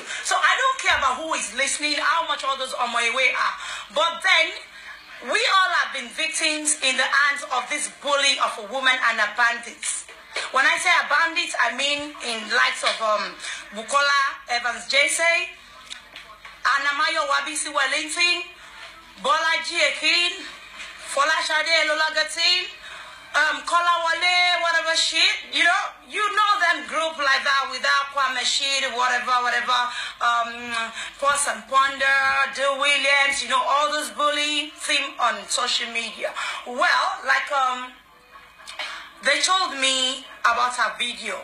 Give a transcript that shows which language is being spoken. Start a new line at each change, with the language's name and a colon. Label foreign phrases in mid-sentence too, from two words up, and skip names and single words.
English: So I don't care about who is listening, how much others on my way are. But then, We all have been victims in the hands of this bully of a woman and a bandit. When I say a bandit, I mean in likes of Bukola Evans Jesse, Anamayo Wabisi Wellington, Bolaji Ekin, Folashade Elolagatin, Kola Wale, whatever shit, you know them group like that without Kwame shit, whatever, Pause and Ponder, Dill Williams, all those bullying thing on social media. Well, like, they told me about her video.